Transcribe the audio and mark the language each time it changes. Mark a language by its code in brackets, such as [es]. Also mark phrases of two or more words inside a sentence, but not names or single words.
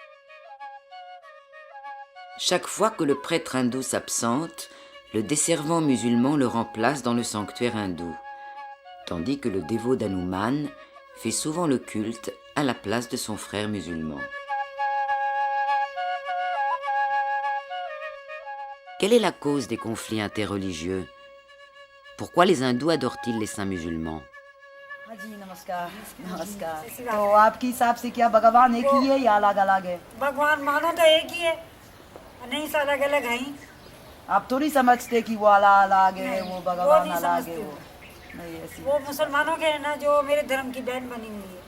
[fr] Chaque fois que le prêtre hindou s'absente, le desservant musulman le remplace dans le sanctuaire hindou, tandis que le dévot d'Hanuman fait souvent le culte à la place de son frère musulman. Quelle est la cause des conflits interreligieux? Pourquoi les hindous adorent-ils les saints musulmans? [hi] हाँ जी नमस्कार नमस्कार तो आपके हिसाब से क्या भगवान एक ही है या अलग अलग है? भगवान मानो तो एक ही है, नहीं से अलग अलग है। आप थोड़ी समझते कि वो अलग अलग है, वो भगवान नहीं अलग है, समझती वो नहीं ऐसी। वो मुसलमानों के है ना, जो मेरे धर्म की बहन बनी हुई है,